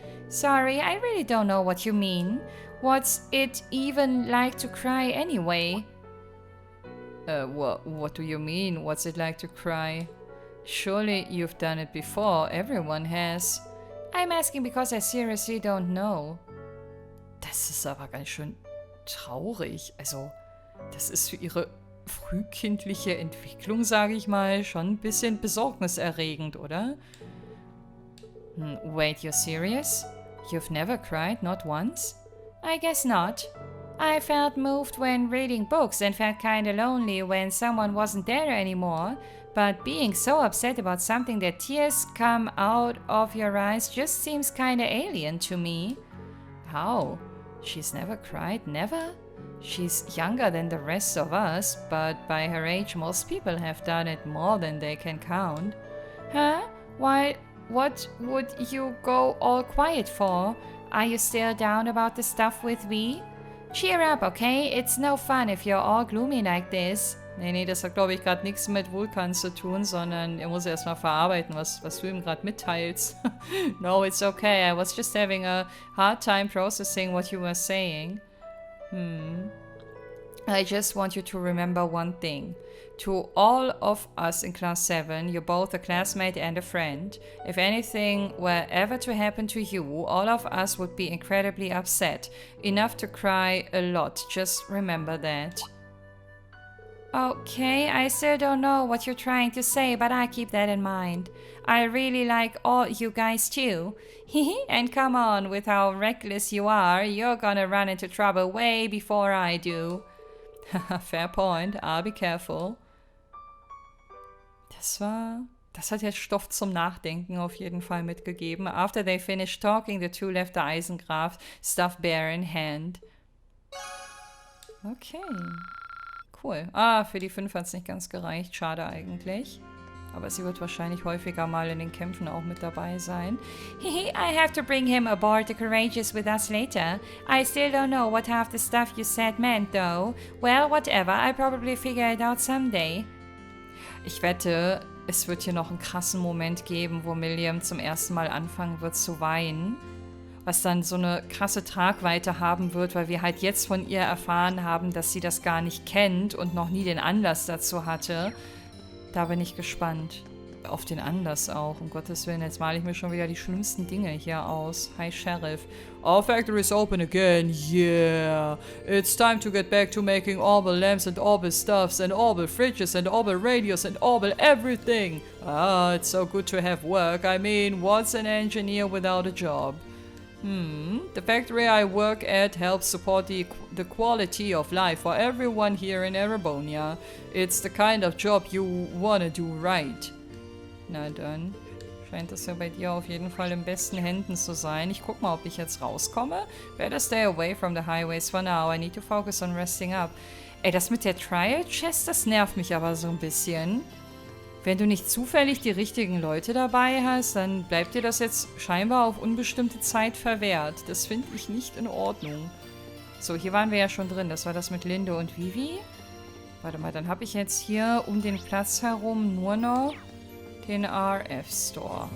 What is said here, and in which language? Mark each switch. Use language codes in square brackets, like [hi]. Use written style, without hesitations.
[en] Sorry, I really don't know what you mean. What's it even like to cry anyway? What do you mean? What's it like to cry? Surely you've done it before. Everyone has. I'm asking because I seriously don't know. [de] Das ist aber ganz schön traurig. Also, das ist für ihre frühkindliche Entwicklung, sage ich mal, schon ein bisschen besorgniserregend, oder? [en] Wait, you're serious? You've never cried, not once? I guess not. I felt moved when reading books and felt kinda lonely when someone wasn't there anymore. But being so upset about something that tears come out of your eyes just seems kinda alien to me. How? She's never cried? Never? She's younger than the rest of us, but by her age most people have done it more than they can count. Huh? Why? What would you go all quiet for? Are you still down about the stuff with We? Cheer up, okay? It's no fun if you're all gloomy like this. [de] Nee, das hat, glaube ich, gerade nichts mit Vulkan zu tun, sondern er muss erstmal verarbeiten, was du ihm gerade mitteilst. [en] No, it's okay. I was just having a hard time processing what you were saying. I just want you to remember one thing. To all of us in class 7, you're both a classmate and a friend. If anything were ever to happen to you, all of us would be incredibly upset. Enough to cry a lot. Just remember that. Okay, I still don't know what you're trying to say, but I keep that in mind. I really like all you guys too. And come on, with how reckless you are, you're gonna run into trouble way before I do. Fair point, I'll be careful. [de] Das hat jetzt Stoff zum Nachdenken auf jeden Fall mitgegeben. [en] After they finished talking, the two left the Eisengraf, stuffed bear in hand. Okay. Cool. [de] Für die 5 hat es nicht ganz gereicht. Schade eigentlich. Aber sie wird wahrscheinlich häufiger mal in den Kämpfen auch mit dabei sein. [en] I have to bring him aboard the Courageous with us later. I still don't know what half the stuff you said meant, though. Well, whatever. I'll probably figure it out someday. [de] Ich wette, es wird hier noch einen krassen Moment geben, wo Milliam zum ersten Mal anfangen wird zu weinen. Was dann so eine krasse Tragweite haben wird, weil wir halt jetzt von ihr erfahren haben, dass sie das gar nicht kennt und noch nie den Anlass dazu hatte. Da bin ich gespannt. Auf den Anlass auch, um Gottes Willen. Jetzt male ich mir schon wieder die schlimmsten Dinge hier aus. [en] Hi, Sheriff. Our factory is open again, yeah. It's time to get back to making Orbital lamps and Orbital stuffs and Orbital fridges and Orbital radios and Orbital everything. It's so good to have work. I mean, what's an engineer without a job? The factory I work at helps support the quality of life for everyone here in Erebonia. It's the kind of job you wanna do right. [de] Na dann, scheint das ja bei dir auf jeden Fall in besten Händen zu sein. Ich guck mal, ob ich jetzt rauskomme. [en] Better stay away from the highways for now. I need to focus on resting up. [de] Ey, das mit der Trial Chest, das nervt mich aber so ein bisschen. Wenn du nicht zufällig die richtigen Leute dabei hast, dann bleibt dir das jetzt scheinbar auf unbestimmte Zeit verwehrt. Das finde ich nicht in Ordnung. So, hier waren wir ja schon drin. Das war das mit Linde und Vivi. Warte mal, dann habe ich jetzt hier um den Platz herum nur noch den RF-Store.